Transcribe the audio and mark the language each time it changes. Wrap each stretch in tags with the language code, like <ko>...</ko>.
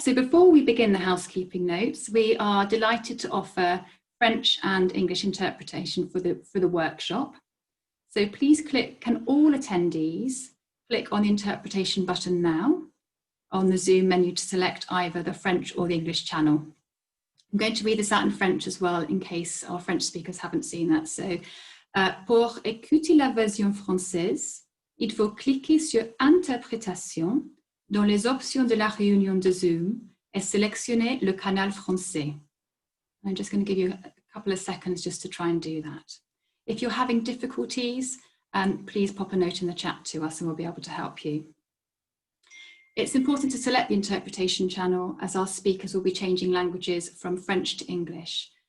<en>So before we begin the housekeeping notes, we are delighted to offer French and English interpretation for the workshop. So please can all attendees click on the interpretation button now on the Zoom menu to select either the French or the English channel. I'm going to read this out in French as well in case our French speakers haven't seen that.</en> <fr>So, pour écouter la version française, il faut cliquer sur Interprétation dans les options de la réunion de Zoom et sélectionner le canal français.</fr> <en>I'm just going to give you a couple of seconds just to try and do that. If you're having difficulties, please pop a note in the chat to us and we'll be able to help you. It's important to select the interpretation channel as our speakers will be changing languages from French to English.</en>